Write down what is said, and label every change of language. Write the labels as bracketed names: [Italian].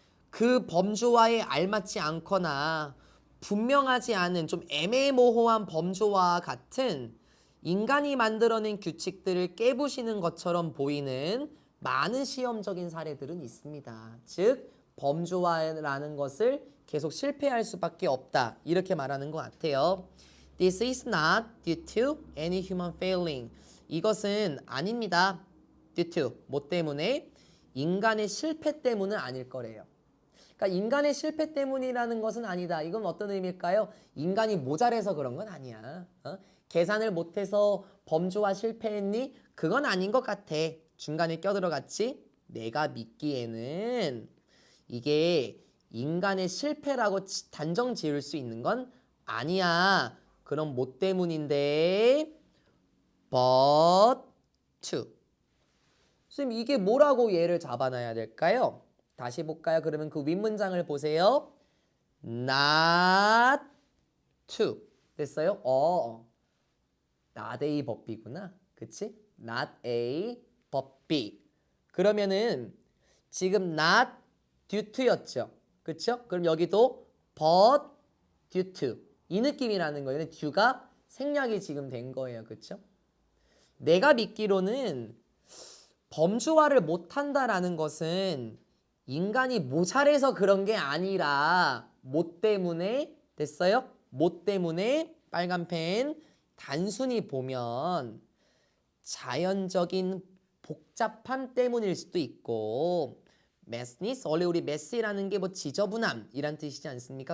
[Korean] 그 범주화에 알맞지 않거나 분명하지 않은 좀 애매모호한 범주화와 같은 인간이 만들어낸 규칙들을 깨부시는 것처럼 보이는 많은 시험적인 사례들은 있습니다. 즉 범주화라는 것을 계속 실패할 수밖에 없다. 이렇게 말하는 것 같아요. [English] This is not due to any human failing. [Korean] 이것은 아닙니다. [English] due to [Korean] 뭐 때문에? 인간의 실패 때문은 아닐 거래요. 그러니까 인간의 실패 때문이라는 것은 아니다. 이건 어떤 의미일까요? 인간이 모자라서 그런 건 아니야. 계산을 못해서 범주화 실패했니? 그건 아닌 것 같아. 중간에 껴들어갔지? 내가 믿기에는 이게 인간의 실패라고 단정 지을 수 있는 건 아니야. 그럼 뭐 때문인데? [English] But to. [Korean] 선생님 이게 뭐라고 얘를 잡아놔야 될까요? 다시 볼까요? 그러면 그 윗문장을 보세요. [English] Not to. [Korean] 됐어요? [English] not a but B구나. [Korean] 그치? [English] Not a but B. [Korean] 그러면은 지금 [English] not due to [Korean] 였죠. 그쵸? 그럼 여기도 [English] but due to. [Korean] 이 느낌이라는 거예요. due가 생략이 지금 된 거예요. 그쵸? 내가 믿기로는 범주화를 못한다라는 것은 인간이 모자라서 그런 게 아니라 뭐 때문에 됐어요? 뭐 때문에 빨간 펜 단순히 보면 자연적인 복잡함 때문일 수도 있고 messness, 원래 우리 mess라는 게 뭐 지저분함 이란 뜻이지 않습니까?